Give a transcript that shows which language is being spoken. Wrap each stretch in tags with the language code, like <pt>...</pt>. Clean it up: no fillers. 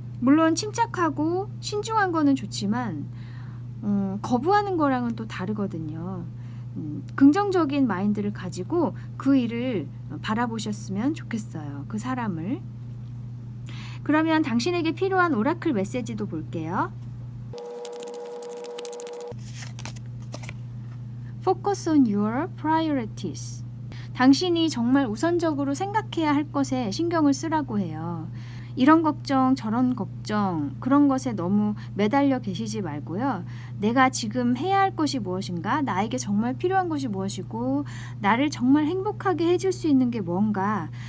<ko>물론 침착하고 신중한 거는 좋지만 거부하는 거랑은 또 다르거든요. 긍정적인 마인드를 가지고 그 일을 바라보셨으면 좋겠어요. 그 사람을. 그러면 당신에게 필요한 오라클 메시지도 볼게요.</ko> <en>Focus on your priorities.</en> <ko>당신이 정말 우선적으로 생각해야 할 것에 신경을 쓰라고 해요. 이런 걱정, 저런 걱정, 그런 것에 너무 매달려 계시지 말고요. 내가 지금 해야 할 것이 무엇인가? 나에게 정말 필요한 것이 무엇이고, 나를 정말 행복하게 해줄 수 있는 게 뭔가?</ko>